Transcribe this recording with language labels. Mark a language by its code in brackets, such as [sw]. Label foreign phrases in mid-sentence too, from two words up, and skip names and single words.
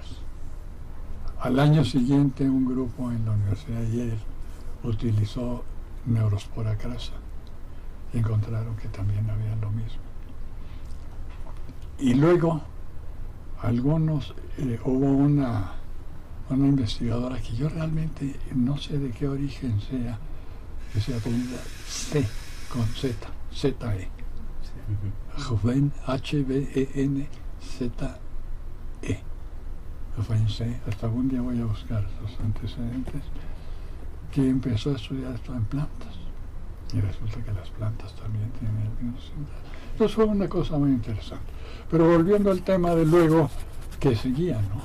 [es] Al año siguiente, un grupo en la Universidad de Yale utilizó Neurospora crassa y encontraron que también había lo mismo. Y luego, hubo una investigadora que yo realmente no sé de qué origen sea, que se apellida C, con Z, Z-E. Hven, H-V-E-N-Z-E. C, hasta algún día voy a buscar sus antecedentes, que empezó a estudiar esto en plantas. Y resulta que las plantas también tienen el mismo síntoma. Entonces fue una cosa muy interesante. Pero volviendo al tema de luego que seguía, ¿no?